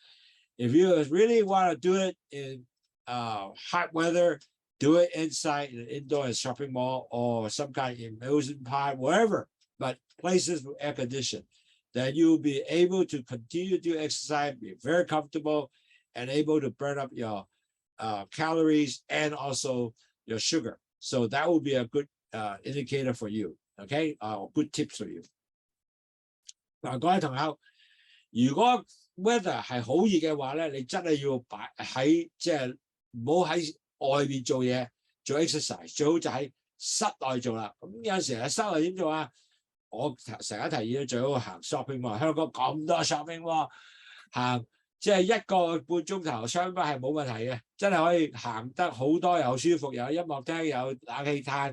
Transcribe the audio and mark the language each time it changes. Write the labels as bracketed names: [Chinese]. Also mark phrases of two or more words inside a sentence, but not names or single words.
[English] If you really want to do it in hot weather, do it inside in an indoor shopping mall or some kind of amusement park, wherever, but places with air conditioning. Then you'll be able to continue to exercise, be very comfortable, and able to burn up your calories and also your sugar. So that will be a good indicator for you, okay? Good tips for you. [Cantonese] 嗱，各位同學，如果 weather 係好熱嘅話咧，你真係要擺喺即係唔好喺外面做嘢，做 exercise， 最好就喺室內做啦。咁有陣時喺室內點做啊？我成日提議咧，最好行 [English] shopping mall。 [Cantonese] 香港咁多 [English] shopping mall， [Cantonese] 行即係1個半鐘頭 [English] shopping mall [Cantonese] 係冇問題嘅，真係可以行得好多，又舒服，又有音樂聽，有冷氣嘆。